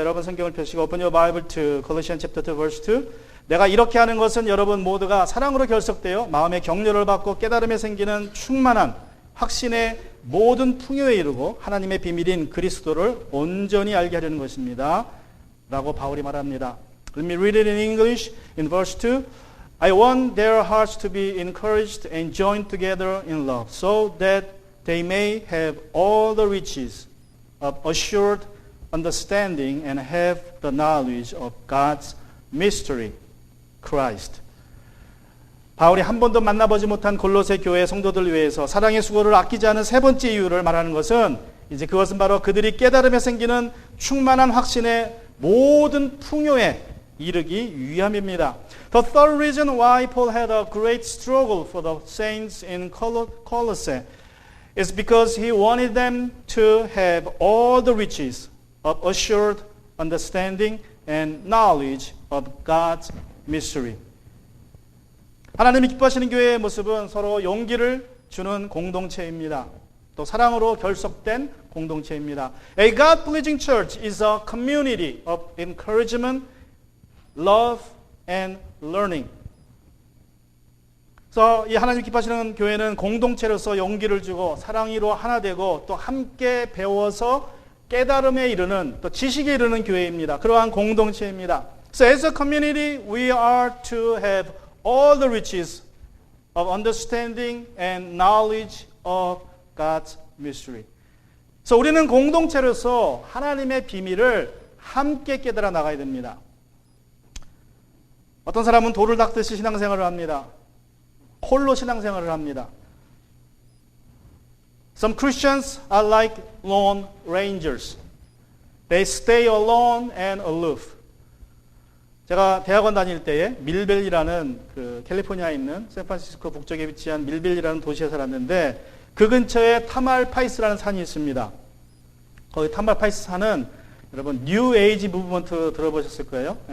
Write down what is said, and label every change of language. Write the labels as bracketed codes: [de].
[ko] 여러분 성경을 펴시고 [en] Open your Bible to Colossians chapter 2 verse 2. [ko] 내가 이렇게 하는 것은 여러분 모두가 사랑으로 결속되어 마음의 격려를 받고 깨달음에 생기는 충만한 확신의 모든 풍요에 이르고 하나님의 비밀인 그리스도를 온전히 알게 하려는 것입니다. 라고 바울이 말합니다. [en] Let me read it in English in verse 2. I want their hearts to be encouraged and joined together in love so that they may have all the riches of assured understanding and have the knowledge of God's mystery. Christ. [ko] 바울이 한 번도 만나보지 못한 골로새 교회 성도들 위해서 사랑의 수고를 아끼지 않은 세 번째 이유를 말하는 것은 이제 그것은 바로 그들이 깨달음에 생기는 충만한 확신의 모든 풍요에 이르기 위함입니다. [en] The third reason why Paul had a great struggle for the saints in Colossae is because he wanted them to have all the riches of assured understanding and knowledge of God's mystery. [ko] 하나님이 기뻐하시는 교회의 모습은 서로 용기를 주는 공동체입니다. 또 사랑으로 결속된 공동체입니다. [en] A God-pleasing church is a community of encouragement, love, and learning. [ko] 그래서 이 하나님 기뻐하시는 교회는 공동체로서 용기를 주고 사랑으로 하나 되고 또 함께 배워서 깨달음에 이르는 또 지식에 이르는 교회입니다. 그러한 공동체입니다. [en] So as a community, we are to have all the riches of understanding and knowledge of God's mystery. [ko] 그래서 우리는 공동체로서 하나님의 비밀을 함께 깨달아 나가야 됩니다. 어떤 사람은 돌을 닦듯이 신앙생활을 합니다. 홀로 신앙생활을 합니다. [en] Some Christians are like lone rangers. They stay alone and aloof. [ko] 제가 대학원 다닐 때에 밀밸리라는 그 캘리포니아에 있는 샌프란시스코 북쪽에 위치한 밀밸리라는 도시에 살았는데 그 근처에 타말파이스라는 산이 있습니다. 거기 타말파이스 산은 여러분 뉴 에이지 무브먼트 들어보셨을 거예요.